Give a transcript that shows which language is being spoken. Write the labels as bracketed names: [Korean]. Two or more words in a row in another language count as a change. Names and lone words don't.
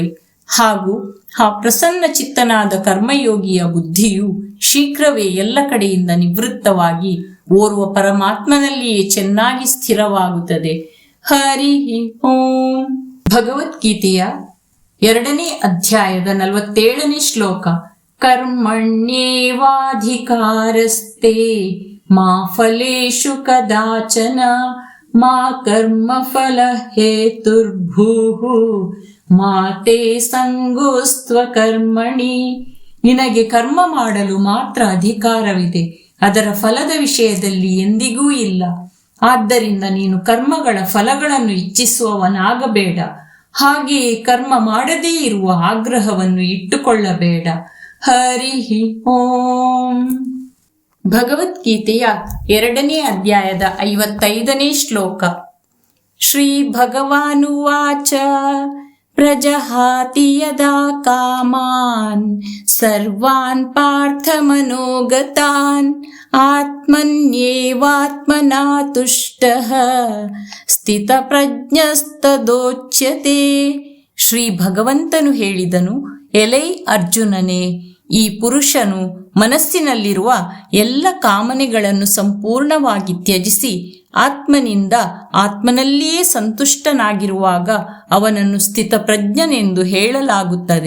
[Kannada] ಹಾಗೂ ಆ ಪ್ರಸನ್ನ ಚಿತ್ತನಾದ ಕರ್ಮಯೋಗಿಯ ಬುದ್ಧಿಯು ಶೀಘ್ರವೇ ಎಲ್ಲ ಕಡೆಯಿಂದ ನಿವೃತ್ತವಾಗಿ ಓರ್ವ ಪರಮಾತ್ಮನಲ್ಲಿಯೇ ಚೆನ್ನಾಗಿ ಸ್ಥಿರವಾಗುತ್ತದೆ. [Sanskrit] ಹರಿ ಓಂ. [Kannada] ಭಗವದ್ಗೀತೆಯ 2ನೇ ಅಧ್ಯಾಯದ 47ನೇ ಶ್ಲೋಕ. [Sanskrit] ಕರ್ಮಣ್ಯೇವಾಧಿಕಾರಸ್ತೆ ಮಾ ಫಲೇಷು ಕದಾಚನ ಮಾ ಕರ್ಮ ಫಲ ಹೇತುರ್ಭೂಃ ಮಾ ತೇ ಸಂಗೋಸ್ತ್ವ ಕರ್ಮಣಿ. [Kannada] ನಿನಗೆ ಕರ್ಮ ಮಾಡಲು ಮಾತ್ರ ಅಧಿಕಾರವಿದೆ, ಅದರ ಫಲದ ವಿಷಯದಲ್ಲಿ ಎಂದಿಗೂ ಇಲ್ಲ. ಆದ್ದರಿಂದ ನೀನು ಕರ್ಮಗಳ ಫಲಗಳನ್ನು ಇಚ್ಛಿಸುವವನಾಗಬೇಡ. ಹಾಗೆಯೇ ಕರ್ಮ ಮಾಡದೇ ಇರುವ ಆಗ್ರಹವನ್ನು ಇಟ್ಟುಕೊಳ್ಳಬೇಡ. [Sanskrit] ಹರಿ ಓಂ. [Kannada] ಭಗವದ್ಗೀತೆಯ 2ನೇ ಅಧ್ಯಾಯದ 55ನೇ ಶ್ಲೋಕ. [Sanskrit] ಶ್ರೀ ಭಗವಾನುವಾಚ ಪ್ರಜಹಾತಿ ಯದಾ ಕಾಮಾನ್ ಸರ್ವಾನ್ ಪಾರ್ಥ ಮನೋಗತಾನ್ ಆತ್ಮನ್ಯೇವಾತ್ಮನಾ ತುಷ್ಟಃ ಸ್ಥಿತಪ್ರಜ್ಞಸ್ತದೋಚ್ಯತೆ. [Kannada] ಶ್ರೀ ಭಗವಂತನು ಹೇಳಿದನು, ಎಲೈ ಅರ್ಜುನನೇ, ಈ ಪುರುಷನು ಮನಸ್ಸಿನಲ್ಲಿರುವ ಎಲ್ಲ ಕಾಮನೆಗಳನ್ನು ಸಂಪೂರ್ಣವಾಗಿ ತ್ಯಜಿಸಿ ಆತ್ಮನಿಂದ ಆತ್ಮನಲ್ಲಿಯೇ ಸಂತುಷ್ಟನಾಗಿರುವಾಗ ಅವನನ್ನು ಸ್ಥಿತಪ್ರಜ್ಞನೆಂದು ಹೇಳಲಾಗುತ್ತದೆ.